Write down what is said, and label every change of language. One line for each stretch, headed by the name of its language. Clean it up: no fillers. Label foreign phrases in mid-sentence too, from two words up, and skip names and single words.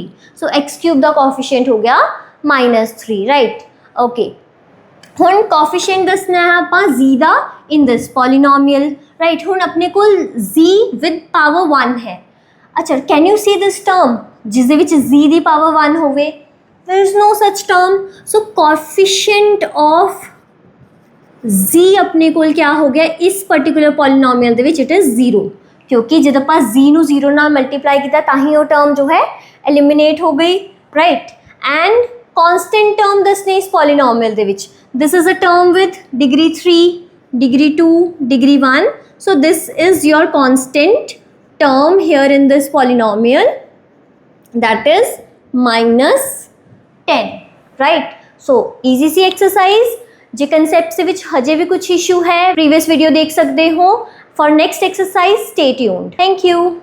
Punjabi: ਸੋ x³ ਦਾ ਕੋਐਫੀਸ਼ੀਐਂਟ ਹੋ ਗਿਆ -3 ਰਾਈਟ। ਓਕੇ ਹੁਣ ਕੋਐਫੀਸ਼ੀਐਂਟ ਦੱਸਣਾ ਹੈ ਆਪਾਂ z ਦਾ
English: in this polynomial
Punjabi: ਰਾਈਟ। ਹੁਣ ਆਪਣੇ ਕੋਲ z
English: with power 1
Punjabi: ਹੈ। ਅੱਛਾ
English: can you see this term
Punjabi: ਜਿਸ ਦੇ ਵਿੱਚ z ਦੀ ਪਾਵਰ 1 ਹੋਵੇ?
English: There is no such term. So coefficient of z
Punjabi: ਆਪਣੇ ਕੋਲ ਕੀ ਹੋ ਗਿਆ ਇਸ
English: particular polynomial
Punjabi: ਦੇ ਵਿੱਚ?
English: it is 0.
Punjabi: ਕਿਉਂਕਿ ਜਦ ਆਪਾਂ z ਨੂੰ 0 ਨਾਲ ਮਲਟੀਪਲਾਈ ਕੀਤਾ ਤਾਂ ਹੀ ਉਹ ਟਰਮ ਜੋ ਹੈ ਐਲੀਮੀਨੇਟ ਹੋ ਗਈ, ਰਾਈਟ।
English: and constant term
Punjabi: ਦੱਸਨੇ ਇਸ ਪੋਲੀਨੋਮੀਅਲ ਦੇ ਵਿੱਚ,
English: this is a term with degree 3, degree 2, degree 1. So this is your constant term here in this polynomial, that is -10, right? So easy
Punjabi: ਸੀ exercise। ਜੇ concepts ਦੇ ਵਿੱਚ ਹਜੇ ਵੀ ਕੁਝ issue ਹੈ
English: previous video
Punjabi: ਦੇਖ ਸਕਦੇ ਹੋ।
English: For next exercise stay tuned. Thank you.